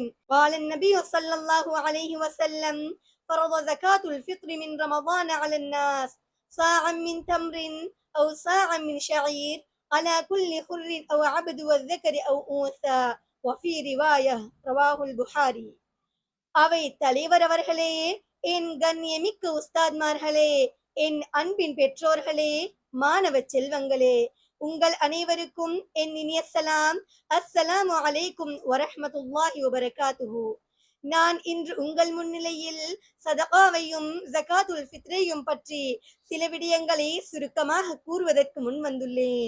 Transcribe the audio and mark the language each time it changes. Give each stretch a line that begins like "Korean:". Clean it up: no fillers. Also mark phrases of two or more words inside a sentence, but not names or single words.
Arabic: قال النبي صلى الله عليه وسلم: فرض زكاة الفطر من رمضان على الناس صاعا من تمر أو صاعا من شعير على كل حر أو عبد والذكر أو أنثى وفي رواية رواه البخاري.
Tamil: அவை தலைவர் அவர்களே, என் கண்ணியமிக்க உஸ்தாத்மார்களே, என் அன்பின் பெற்றோர்களே, மாணவ செல்வங்களே, உங்கள் அனைவருக்கும் என் இனிய சலாம்.
Arabic: السلام عليكم ورحمة الله وبركاته.
Tamil: நான் இன்று உங்கள் முன்னிலையில் சதகாவையும் ஜகாத்துல் ஃபித்ரையும் பற்றி சில விடயங்களை சுருக்கமாக கூறுவதற்கு முன் வந்துள்ளேன்.